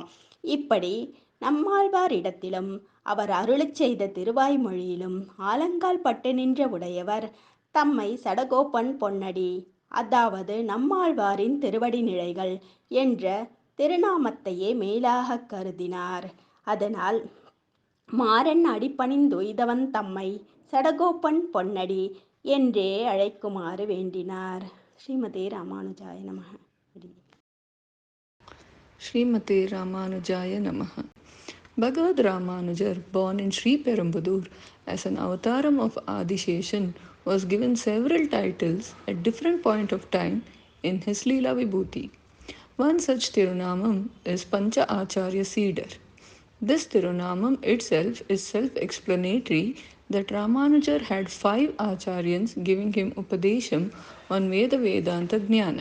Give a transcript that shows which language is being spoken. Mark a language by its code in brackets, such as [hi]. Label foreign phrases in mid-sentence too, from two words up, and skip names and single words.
[ta] இப்படி நம்மாழ்வாரிடத்திலும் அவர் அருளிச் செய்த திருவாய்மொழியிலும் ஆலங்கால் பட்டு நின்ற உடையவர் தம்மை சடகோபன் பொன்னடி அதாவது நம்மாழ்வாரின் திருவடி நிலைகள் என்ற திருநாமத்தையே மேலாக கருதினார். அதனால் மாறன் அடிபணிந்துய்தவன் தம்மை சடகோபன் பொன்னடி என்றே அழைக்குமாறு வேண்டினார். [sa] श्रीमते रामानुजाय नमः. श्रीमते रामानुजाय नमः. [en] Bhagavad Ramanujar, born in Sri Perumbudur as an avataram of Adisheshan, was given several titles at different point of time in his [sa] लीला विभूति. [en] One such Tirunamam is Pancha Acharya Cedar. This Tirunamam itself is self-explanatory that Ramanujar had 5 Acharyans giving him Upadesham on [sa] वेद वेदान्त ज्ञान.